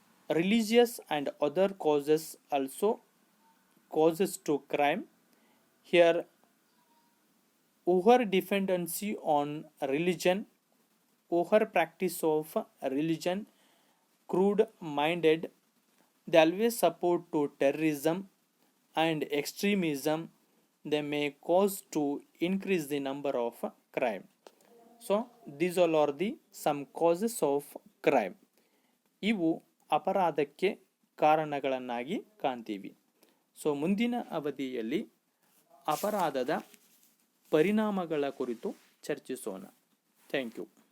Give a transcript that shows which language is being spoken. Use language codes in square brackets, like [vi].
[en] Religious and other causes also causes to crime. Here over dependency on religion, over practice of religion, crude minded, they always support to terrorism and extremism, they may cause to increase the number of crime. So these all are the some causes of crime. [kn] ಇವು ಅಪರಾಧಕ್ಕೆ ಕಾರಣಗಳನ್ನಾಗಿ ಕಾಣ್ತೀವಿ. So ಮುಂದಿನ ಅವಧಿಯಲ್ಲಿ ಅಪರಾಧದ ಪರಿಣಾಮಗಳ ಕುರಿತು ಚರ್ಚಿಸೋಣ. [en] Thank you.